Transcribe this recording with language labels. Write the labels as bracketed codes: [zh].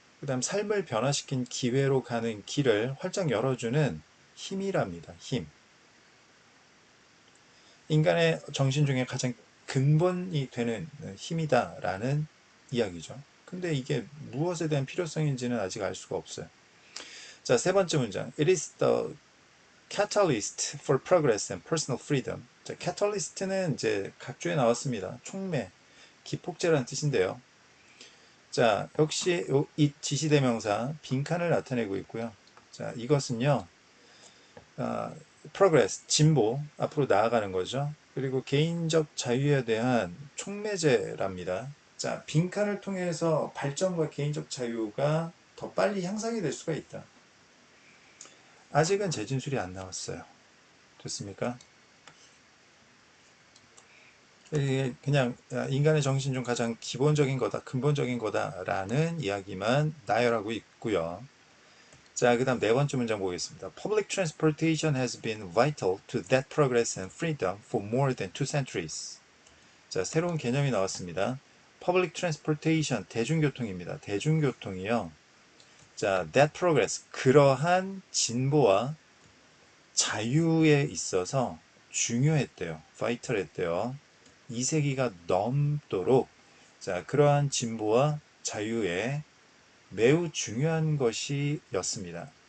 [ko] 그 다음 삶을 변화시킨 기회로 가는 길을 활짝 열어주는 힘이랍니다. 힘. 인간의 정신 중에 가장 근본이 되는 힘이다라는 이야기죠. 근데 이게 무엇에 대한 필요성인지는 아직 알 수가 없어요. 자, 세 번째 문장. [en] It is the catalyst for progress and personal freedom. [ko] 자, catalyst는 이제 각주에 나왔습니다. 촉매, 기폭제라는 뜻인데요. 자, 역시 이 지시대명사 빈칸을 나타내고 있고요. 자, 이것은요, progress, 진보, 앞으로 나아가는 거죠. 그리고 개인적 자유에 대한 촉매제랍니다. 자, 빈칸을 통해서 발전과 개인적 자유가 더 빨리 향상이 될 수가 있다. 아직은 재진술이 안 나왔어요. 됐습니까? 그냥 인간의 정신 중 가장 기본적인 거다, 근본적인 거다라는 이야기만 나열하고 있고요. 자, 그 다음 네 번째 문장 보겠습니다. [en] Public transportation has been vital to that progress and freedom for more than 2 centuries. [ko] 자, 새로운 개념이 나왔습니다. [en] Public transportation, [ko] 대중교통입니다. 대중교통이요. 자, [en] that progress, [ko] 그러한 진보와 자유에 있어서 중요했대요. vital 했대요. 2세기가 넘도록, 자, 그러한 진보와 자유에 매우 중요한 것이었습니다.